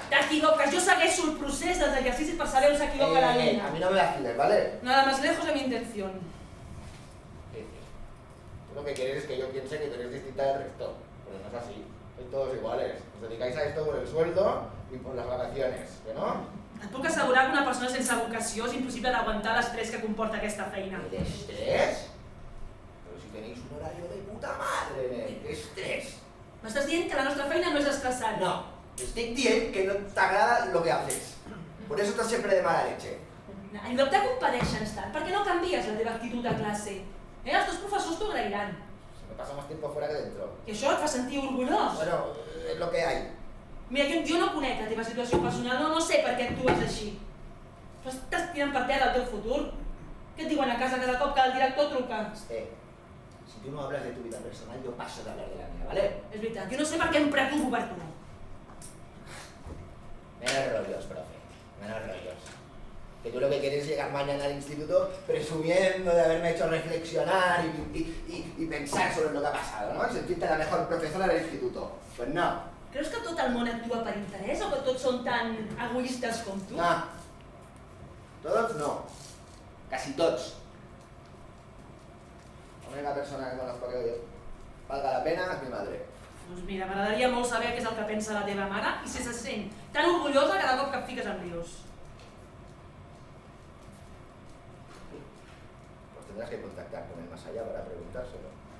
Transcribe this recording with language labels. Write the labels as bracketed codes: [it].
[ca] T'equivoques, jo segueixo el procés dels exercicis per saber on s'equivoca la [es] A [ca] nena. [es] mí no me vaciles, ¿vale? Nada más lejos de mi intención. Tú lo que quieres es que yo piense que tú eres distinta del resto. Pero no es así. Sois todos iguales. Os dedicáis a esto por el sueldo y por las vacaciones, ¿que no? [ca] Et puc assegurar que una persona sense vocació és impossible d'aguantar l'estrès que comporta aquesta feina. [es] ¿De estrés? Pero si tenéis un horario de puta madre, nen. ¿Qué estrés? [ca] M'estàs dient que la nostra feina no és estressant? [es] No. Te estoy diciendo que no te agrada lo que haces. Por eso estás siempre de mala leche. [ca] En lloc de compadèixer-nos tant, per què no canvies la teva actitud de classe? Els teus professors t'ho agrairan. [es] Se me pasa más tiempo fuera que dentro. [ca] I això et fa sentir orgullós? [es] Bueno, es lo que hay. [ca] Mira, jo no conec la teva situació personal, no sé per què actues així. Però estàs tirant per terra el teu futur. Què et diuen a casa cada cop que el director truca? [es] Si tú no hablas de tu vida personal, yo paso de hablar de la mía, ¿vale? [ca] És veritat, jo no sé per què em preocupo per tu. [es] Menos rollos, profe. Menos rollos. Que tú lo que quieres es llegar mañana al instituto presumiendo de haberme hecho reflexionar y pensar sobre lo que ha pasado, ¿no? Y sentirte la mejor profesora del instituto. Pues no. [ca] Creus que tot el món actua per interès o que tots són tan egoistes com tu? [es] No. Todos no. Casi todos. La única persona que conozco que valga la pena es mi madre. [ca] Doncs mira, m'agradaria molt saber què és el que pensa la teva mare i si se sent tan orgullosa cada cop que et fiques [es] en líos. Pues tendrás que contactar con el más allá para preguntárselo.